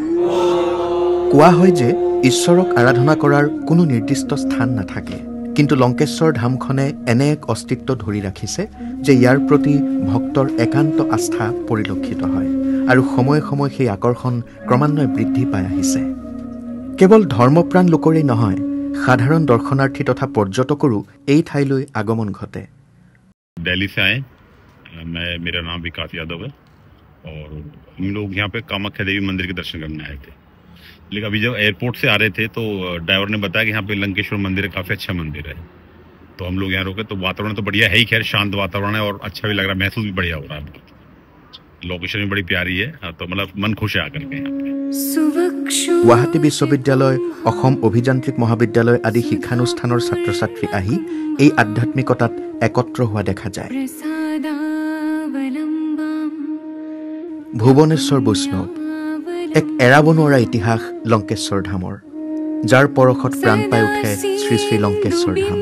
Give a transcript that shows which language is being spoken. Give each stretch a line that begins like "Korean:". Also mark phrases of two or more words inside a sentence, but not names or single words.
Assamese: কোৱা হয় যে ঈশ্বৰক আৰাধনা কৰাৰ কোনো নিৰ্দিষ্ট স্থান নাথাকে, কিন্তু লংকেশ্বৰ ধামখনে এনে এক অস্তিত্ব ধৰি ৰাখিছে যে ইয়াৰ প্ৰতি ভক্তৰ একান্ত আস্থা পৰিলক্ষিত হয় আৰু সময়ে সময়ে সেই আকৰ্ষণ ক্ৰমান্বয়ে বৃদ্ধি পাই আহিছে। কেৱল ধৰ্মপ্ৰাণ লোকৰেই নহয়, সাধাৰণ দৰ্শনাৰ্থী তথা পৰ্যটকৰো এই ঠাইলৈ আগমন ঘটে।
Hindi: दिल्ली से आए, मेरा नाम विकास यादव है और हम लोग यहाँ पे कामाख्या देवी मंदिर के दर्शन करने आए थे। लेकिन अभी जब एयरपोर्ट से आ रहे थे तो ड्राइवर ने बताया कि यहाँ पे लंकेश्वर मंदिर है, काफ़ी अच्छा मंदिर है। तो हम लोग यहाँ रुके तो वातावरण तो बढ़िया है ही, खैर शांत वातावरण है और अच्छा भी लग रहा है, महसूस भी बढ़िया हो रहा है। लोकेशन भी बड़ी प्यारी है, तो मतलब मन खुश है आकर के यहाँ पे।
Assamese: গুৱাহাটী বিশ্ববিদ্যালয়, অসম অভিযান্ত্ৰিক মহাবিদ্যালয় আদি শিক্ষানুষ্ঠানৰ ছাত্ৰ ছাত্ৰী আহি এই আধ্যাত্মিকতাত একত্ৰ হোৱা দেখা যায়। ভুৱনেশ্বৰ বৈষ্ণৱ এক এৰাব নোৱাৰা ইতিহাস লংকেশ্বৰ ধামৰ, যাৰ পৰশত প্ৰাণ পাই উঠে শ্ৰী শ্ৰী লংকেশ্বৰ ধাম।